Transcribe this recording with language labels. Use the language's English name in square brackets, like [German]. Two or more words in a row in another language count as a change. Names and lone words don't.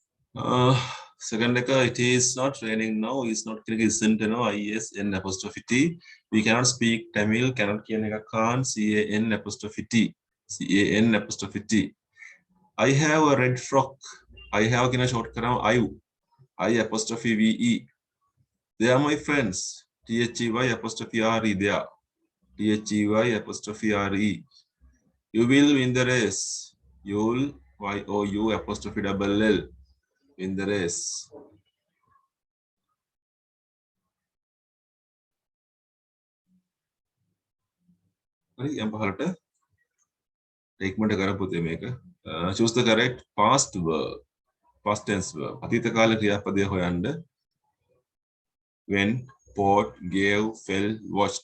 [English] Second එක, it is not raining now. It's not isn't no ISN apostrophe T. We cannot speak Tamil. Cannot [Sinhala] කියන එක [English] can't CAN apostrophe T. CAN apostrophe T. I have a red frock. I have කියන short කරාම I apostrophe VE. They are my friends. THEY apostrophe RE. They are. THEY apostrophe RE. You will win the race. You'll YOU apostrophe double L. Win the race. [Sinhala] හරි යම් පහලට ඉක්මනට කරපොතේ මේක. [English] Choose the correct past verb. Past tense verb. [Sinhala] අතීත කාල ක්‍රියාපදය හොයන්න. [English] When, bought, gave, fell, watched.